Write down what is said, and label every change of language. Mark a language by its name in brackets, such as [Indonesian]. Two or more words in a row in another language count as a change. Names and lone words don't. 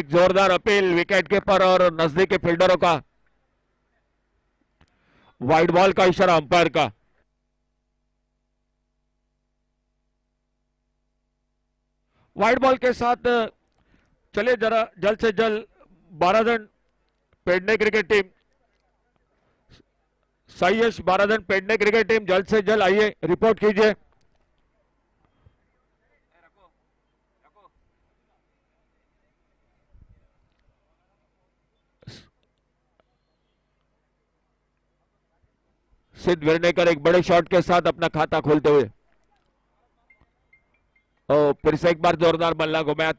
[Hindi] एक जोरदार अपील [English] wicket keeper [Hindi] और नजदीकी फील्डरों का। [English] wide ball [Hindi] का इशारा अंपायर का। [English] wide ball [Hindi] के साथ चले जरा जल्द से जल्द बाराजन पेडने क्रिकेट टीम साइयश बाराजन पेडने क्रिकेट टीम जल्द से जल्द आइए रिपोर्ट कीजिए। सिद्ध वेरनेकर एक बड़े शॉट के साथ अपना खाता खोलते हुए फिर से एक बार जोरदार बल्ला घुमाया था।